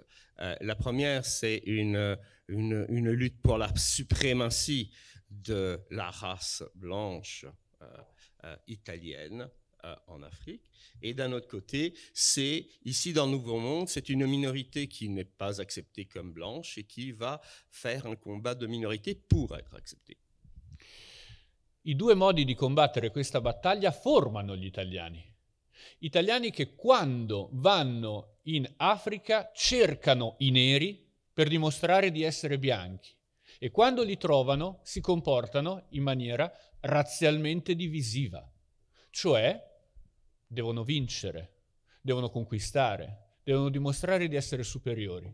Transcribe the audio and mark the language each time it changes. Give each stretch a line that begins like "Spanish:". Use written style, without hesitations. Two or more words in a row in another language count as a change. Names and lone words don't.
French: La première, c'est une lutte pour la suprématie de la race blanche italienne en Afrique. Et d'un autre côté, c'est, ici dans le Nouveau Monde, c'est une minorité qui n'est pas acceptée comme blanche et qui va faire un combat de minorité pour être acceptée.
Italian: I due modi di combattere questa battaglia formano gli italiani. Italiani che quando vanno in Africa cercano i neri per dimostrare di essere bianchi e quando li trovano si comportano in maniera razzialmente divisiva, cioè devono vincere, devono conquistare, devono dimostrare di essere superiori.